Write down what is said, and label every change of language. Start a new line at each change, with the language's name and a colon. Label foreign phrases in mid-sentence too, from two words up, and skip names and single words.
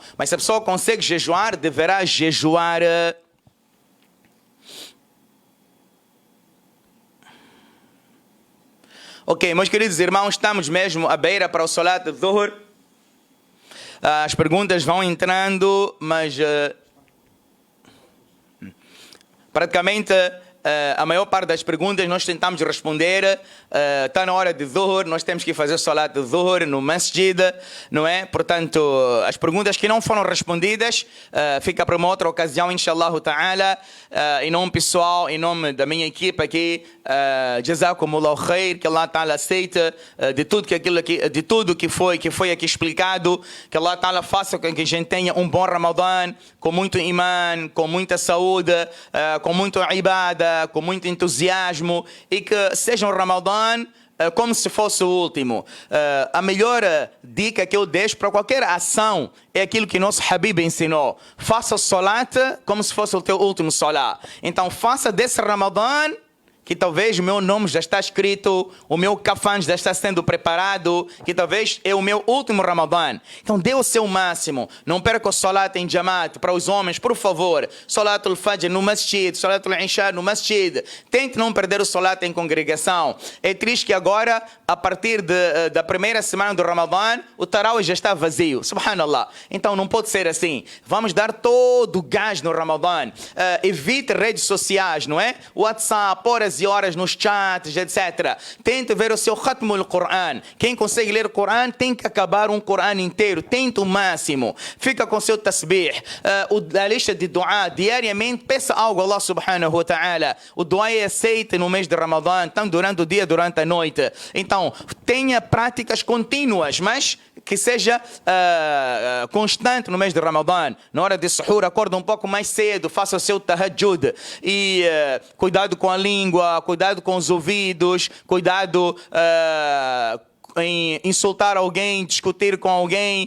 Portuguese: Mas se a pessoa consegue jejuar, deverá jejuar. Ok, meus queridos irmãos, estamos mesmo à beira para o
Arabic: صلاة الظهر.
Portuguese: As perguntas vão entrando, mas praticamente a maior parte das perguntas nós tentamos responder. Está na hora de Dhuhr, nós temos que fazer
Arabic: صلاة الظهر
Portuguese: no masjid, não é? Portanto, as perguntas que não foram respondidas fica para uma outra ocasião,
Arabic: إن شاء الله تعالى.
Portuguese: Em nome pessoal, em nome da minha equipe aqui,
Arabic: جزاكم الله خير,
Portuguese: que
Arabic: الله تعالى
Portuguese: aceita de tudo que foi aqui explicado, que
Arabic: الله تعالى
Portuguese: faça com que a gente tenha um bom Ramadã, com muito iman, com muita saúde, com muito ibada, com muito entusiasmo, e que seja um Ramadã como se fosse o último. A melhor dica que eu deixo para qualquer ação é aquilo que nosso Habib ensinou. Faça o salat como se fosse o teu último salat. Então faça desse Ramadã, que talvez o meu nome já está escrito, o meu kafan já está sendo preparado, que talvez é o meu último Ramadã. Então dê o seu máximo. Não perca o salat em Jamaat para os homens, por favor.
Arabic: صلاة الفجر
Portuguese: no masjid,
Arabic: صلاة العشاء
Portuguese: no masjid. Tente não perder o salat em congregação. É triste que agora, a partir da primeira semana do Ramadã, o Tarawih já está vazio. Subhanallah. Então não pode ser assim. Vamos dar todo o gás no Ramadã. Evite redes sociais, não é? WhatsApp, horas e horas nos chats, etc. Tente ver o seu
Arabic: ختم القرآن.
Portuguese: Quem consegue ler o Quran tem que acabar um Quran inteiro. Tente o máximo. Fica com o seu tasbih. A lista de dua diariamente. Peça algo a
Arabic: الله سبحانه وتعالى.
Portuguese: O dua é aceito no mês de Ramadã, tanto durante o dia, durante a noite. Então, tenha práticas contínuas, mas que seja constante no mês de Ramadã. Na hora de suhur, acorda um pouco mais cedo, faça o seu tahajjud. E cuidado com a língua, cuidado com os ouvidos, cuidado em insultar alguém, discutir com alguém.